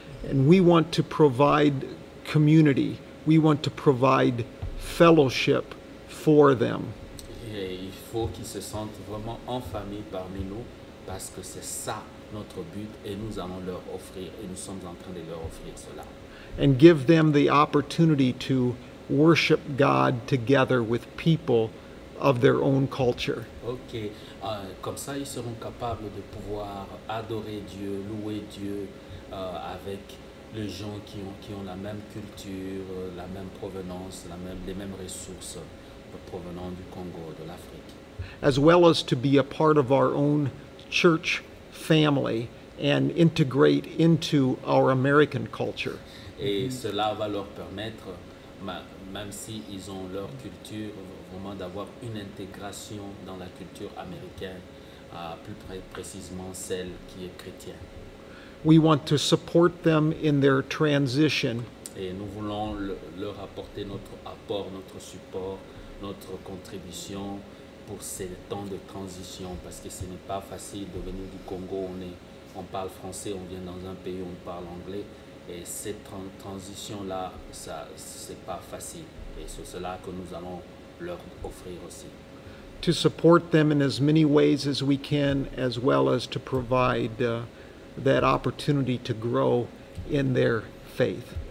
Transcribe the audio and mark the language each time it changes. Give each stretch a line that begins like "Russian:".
English: And we want to provide community. We want to provide fellowship for them.
French: Et il faut qu'ils se sentent vraiment en famille parmi nous parce que c'est ça notre but et nous allons leur offrir et nous sommes en train de leur offrir cela.
English: And give them the opportunity to worship God together with people of their own culture.
French: Ok, comme ça ils seront capables de pouvoir adorer Dieu, louer Dieu avec les gens qui ont la même culture, la même provenance, les mêmes ressources provenant du Congo, de l'Afrique.
English: As well as to be a part of our own church family and integrate into our American culture.
French: Et cela va leur permettre, même s'ils ont leur culture, vraiment d'avoir une intégration dans la culture américaine, plus précisément celle qui est chrétienne.
English: We want to support them in their transition
French: Et nous voulons leur apporter notre apport, notre support, notre contribution pour ces temps de transition, parce que ce n'est pas facile de venir du Congo, on parle français, on vient dans un pays où on parle anglais, et cette transition-là, c'est pas facile. Et c'est cela que nous allons leur offrir aussi.
English: to support them in as many ways as we can, as well as to provide that opportunity to grow in their faith.